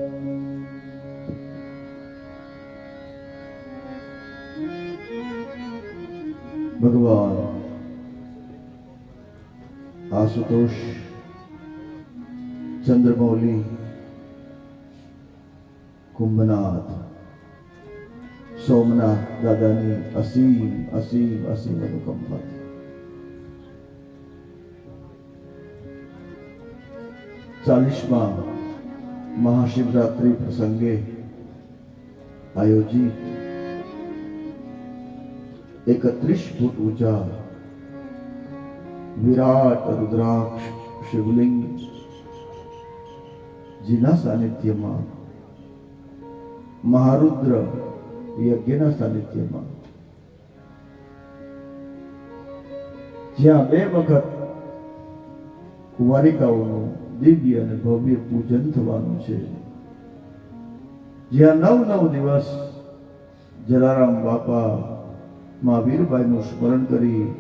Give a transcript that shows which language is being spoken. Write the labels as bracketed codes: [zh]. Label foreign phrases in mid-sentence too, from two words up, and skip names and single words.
[gu] ભગવાન આશુતોષ ચંદ્રમૌલી કુંભનાથ સોમનાથ દાદાની અસીમ અસીમ અસીમ અનુકંપા। ચાલીસમા મહાશિવરાત્રિ પ્રસંગે આયોજિત 31 ફૂટ ઊંચા વિરાટ રુદ્રાક્ષ શિવલિંગ जीना सानिध्यમાં મહારુદ્ર યજ્ઞના સાનિધ્યમાં જ્યાં 2 વખત કુંવારિકાઓનું દિવ્ય અને ભવ્ય પૂજન થવાનું છે, જ્યાં 9 દિવસ જલારામ બાપા મહાવીરભાઈનું સ્મરણ કરી